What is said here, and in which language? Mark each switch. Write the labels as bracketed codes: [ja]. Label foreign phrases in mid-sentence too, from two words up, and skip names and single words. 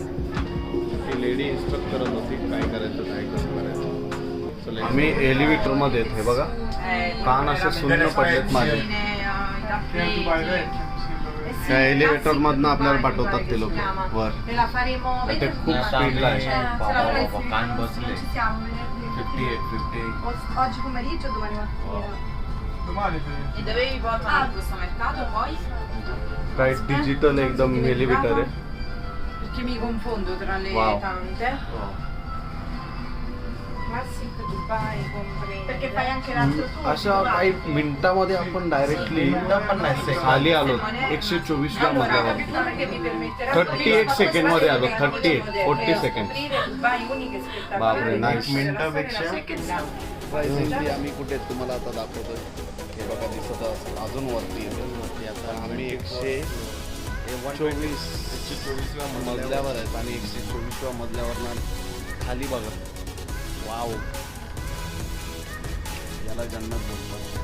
[mr] ती लेडी इन्स्ट्रक्ट करत होती काय करायचं काय कसं करायचं. आम्ही एलिव्हेटरमध्ये येत. हे बघा कान असे सुन्न पडलेत माझे. त्या एलिव्हेटर मधनं आपल्याला पाठवतात ते लोक वर. ते खूप स्पीडला आहे. कान बसले 58. [it] Oggi pomeriggio o domani mattina? E dovevi portare in questo mercato poi? [mr] काय डिजिटल एकदम एलिव्हेटर आहे. [it] Perché mi confondo tra le tante. Ma sì, che tu fai, compri. Perché fai anche l'altro turno. [mr] अशा काही मिनिटामध्ये आपण डायरेक्टली खाली आलो 124व्या मजल्यावर. [it] Perché mi permetterà [mr] 38 सेकंड मध्ये आलो. 40 सेकंड. [it] vai uniche spettacolari. [mr] बापरे नाईस. मिनिटापेक्षा प्राइसिंगली आम्ही कुठे तुम्हाला आता दाखवतोय. हे बघा दिसत असेल. अजून वरती येतो. आता आम्ही 124व्या मजल्यावर आहेत आणि 124व्या मजल्यावर खाली बघा. वाव, याला जन्नत बोलतात.